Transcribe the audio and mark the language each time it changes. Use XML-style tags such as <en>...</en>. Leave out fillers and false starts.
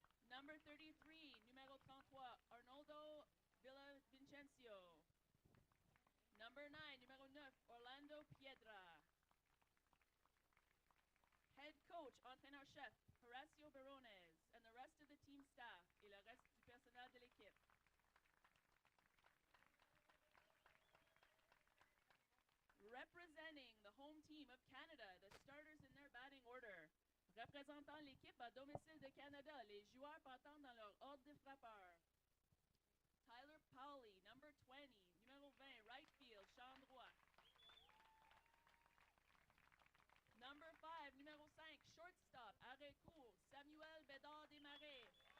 <en>Number 33, numéro 33, Arnoldo Villavicencio. Number 9, numéro 9, Orlando Piedra. Head coach, entraîneur-chef, Horacio Barones, and the rest of the team staff</en> <fr>et le reste du personnel de l'équipe.</fr> <en>Representing the home team of Canada, the starters in their batting order.</en> <fr>Représentant l'équipe à domicile de Canada, les joueurs partant dans leur ordre de frappeurs.</fr> <en>Tyler Powley, number 20, numéro 20, right field,</en> <fr>champ droit.</fr> <en>Number 5, numéro 5, shortstop,</en> <fr>arrêt court,</fr> <en>Samuel Bédard Desmarais.</en>